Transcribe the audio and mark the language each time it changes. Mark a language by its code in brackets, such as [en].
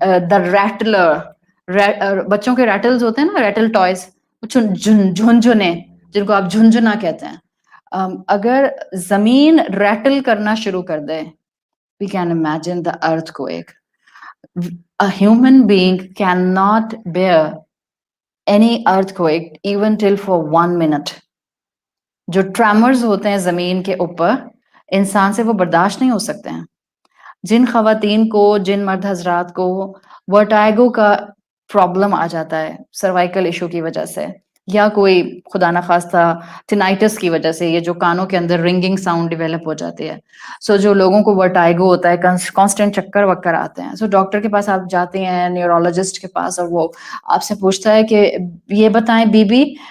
[ur] the rattler, بچوں کے ریٹلز ہوتے ہیں نا, ریٹل ٹوائز, جھنجھنے جن کو آپ جھنجھنا کہتے ہیں. اگر زمین ریٹل کرنا شروع کر دے, [en] we can imagine the earthquake. A human being cannot bear any earthquake even till for 1 minute. [ur] جو ٹریمرز ہوتے ہیں زمین کے اوپر, انسان سے وہ برداشت نہیں ہو سکتے ہیں. جن خواتین کو, جن مرد حضرات کو ورٹائگو کا پرابلم آ جاتا ہے سروائیکل ایشو کی وجہ سے, یا کوئی خدا نخواستہ ٹینائٹس کی وجہ سے, یہ جو کانوں کے اندر رنگنگ ساؤنڈ ڈیولپ ہو جاتی ہے, سو جو لوگوں کو ورٹائگو ہوتا ہے, کانسٹنٹ چکر وکر آتے ہیں, سو ڈاکٹر کے پاس آپ جاتے ہیں, نیورولوجسٹ کے پاس, اور وہ آپ سے پوچھتا ہے کہ یہ بتائیں بی بی,